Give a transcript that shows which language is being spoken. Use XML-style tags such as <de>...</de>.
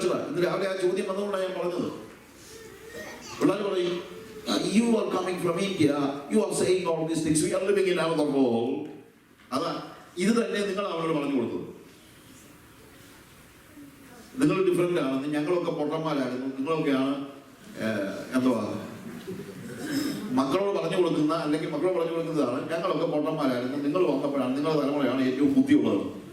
<ml>ഇന്ന് രാവിലെ ആ ചോദ്യം വന്നുകൊണ്ടാണ് ഞാൻ പറഞ്ഞത്. പിള്ളേർ പറയും,</ml> <en>you are coming from India, you are saying all these things, we are living in another world.</en> <ml>അതാ ഇത് തന്നെ നിങ്ങൾ അവരോട് പറഞ്ഞു കൊടുത്തത്. നിങ്ങൾ ഡിഫറെന്റ് ആണെന്ന്, ഞങ്ങളൊക്കെ പൊട്ടന്മാരായിരുന്നു, നിങ്ങളൊക്കെയാണ് എന്തുവാ മക്കളോട് പറഞ്ഞു കൊടുക്കുന്ന, അല്ലെങ്കിൽ മക്കളോട് പറഞ്ഞു കൊടുക്കുന്നതാണ് ഞങ്ങളൊക്കെ പൊട്ടന്മാരായിരുന്നു, നിങ്ങൾ വന്നപ്പോഴാണ്, നിങ്ങളുടെ തലമുറയാണ് ഏറ്റവും ബുദ്ധിയുള്ളത്.</ml>